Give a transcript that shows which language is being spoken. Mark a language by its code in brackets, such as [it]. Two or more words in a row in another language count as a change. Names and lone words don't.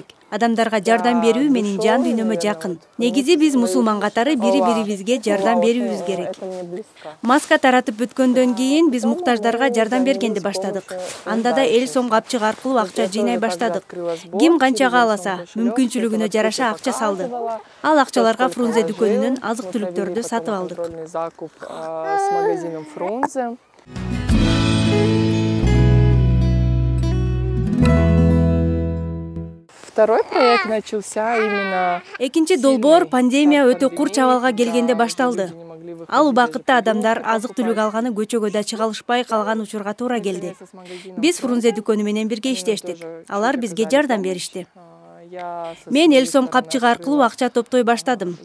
[ky] Адамдарга жардам берүү менин жан дүйнөмө жакын. Негизи биз мусулман катары бири-бирибизге жардам берүүбүз керек. Маска таратып бүткөндөн кийин биз муктаждарга жардам бергенди баштадык. Анда да эл сом капчык аркылуу акча жыйнай баштадык. Ким канча кааласа, мүмкүнчүлүгүнө жараша акча салды. Ал акчаларга Фрунзе дүкөнүнөн азык-түлүктөрдү сатып алдык. [ru] Второй проект начался именно... [ky] Экинчи долбоор пандемия өтө курч абалга келгенде башталды. Ал убакытта адамдар азык-түлүк алганы көчөгө да чыга алышпай калган учурга туура келди. Биз Фрунзе дүкөнү менен бирге иштештик. Алар бизге жардам беришти. Мен эл сом капчык аркылуу акча топтой баштадым.